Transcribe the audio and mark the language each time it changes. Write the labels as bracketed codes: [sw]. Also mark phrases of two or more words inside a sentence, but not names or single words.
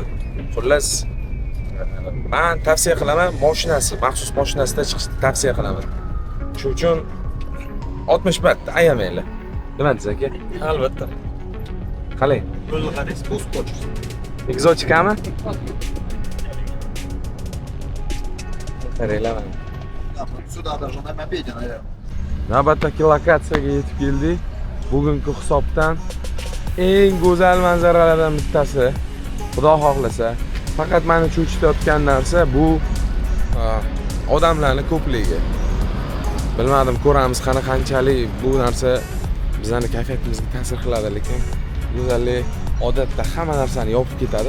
[uz] Xullas, men tavsiya qilaman, maxsus mashinasida chiqishni tavsiya qilaman. Shuning uchun 60 bat ayamanglar. Nima deysiz aka? Albatta. Qalay? Yo'lni qaraysiz, bosib qo'yasiz. Ekzotikami? Qaranglar. [ru] Сюда даже на мопеде, наверное. [uz] Navbatdagi lokatsiyaga yetib keldik. Bugungi hisobdan eng go'zal manzaralardan bittasi. Xudo xohlasa, faqat meni cho'chitayotgan narsa bu odamlarning ko'pligi. Bilmadim, ko'ramiz qanchalik bu narsa bizning kayfiyatimizga ta'sir qiladi, lekin go'zallik odatda hamma narsani yopib ketadi.